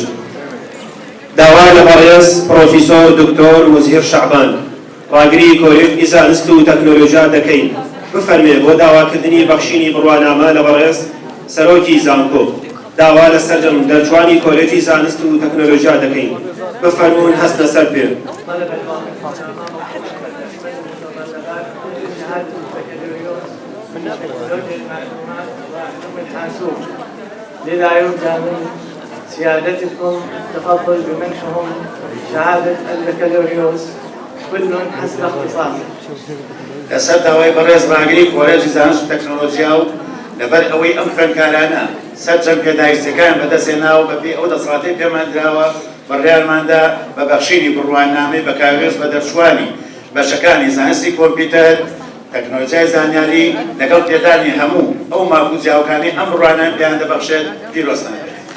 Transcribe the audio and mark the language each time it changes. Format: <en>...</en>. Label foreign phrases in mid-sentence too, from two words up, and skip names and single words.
<ckb>داوا لە بەڕێز پرۆفیسۆر دکتۆر مزهیر شەعبان ڕاگری کۆلێجی زانست و تەکنۆلۆژیا دەکەین بفەرمێ بۆ داواکردنی بەخشینی بڕوانامە لە بەڕێز سەرۆکی زانکۆ. داوا لە سەرجەم دەرچوانی کۆلێجی زانست و تەکنۆلۆژیا دەکەین بفەرموون هەستنە سەر پێ.</ckb> <ar>لذا يرجى من سيادتكم التفضل بمنحهم شهادة البكالوريوس كل حسب اختصاصه.</ar> <ckb>لەسەر داوای بەڕێز ڕاگری کۆلێجی زانست و تەکنۆلۆژیا و لەبەر ئەوەی ئەم خوێندکارانە سەرجەم پێداویستەکان بەدەستهێناوە بەپێی ئەو دەسەڵاتی پێماندراوە بڕیارماندا بە بەخشینی بڕوانامەی بەکالۆریۆس بە دەرچوانی بەشەکانی زانستی کۆمپیوتەر، تەکنۆلۆژیای زانیاری لەگەڵ پێدانی هەموو ئەو مافوجاوکانی ئەم بڕوانامە پێیان دەبەخشێت پیرۆستان بێت.</ckb>